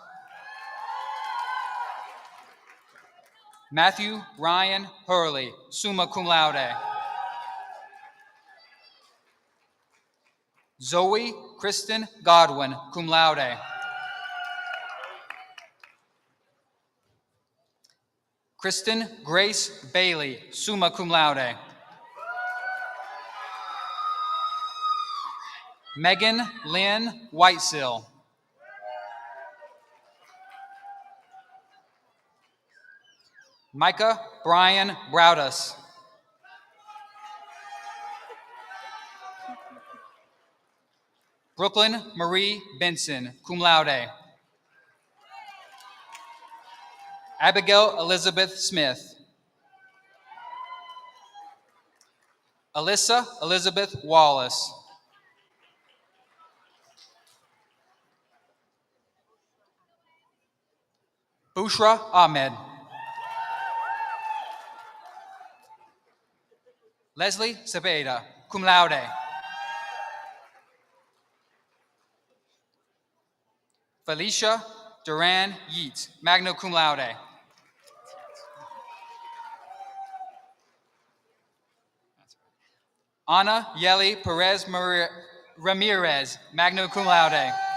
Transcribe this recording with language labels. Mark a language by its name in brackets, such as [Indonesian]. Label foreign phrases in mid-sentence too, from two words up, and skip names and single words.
[English] Matthew Ryan Hurley, [Latin] summa cum laude. [English] Zoe Kristen Godwin, [Latin] cum laude. [English] Kristen Grace Bailey, [Latin] summa cum laude. [English] Megan Lynn Whitesill. Micah Brian Browdus. Brooklyn Marie Benson, cum laude. Abigail Elizabeth Smith. Alyssa Elizabeth Wallace. Bushra Ahmed. Leslie Cepeda, [Latin] cum laude. [English] Felicia Duran Yeats, [Latin] magna cum laude. [English] Ana Yeli Perez Ramirez, [Latin] magna cum laude.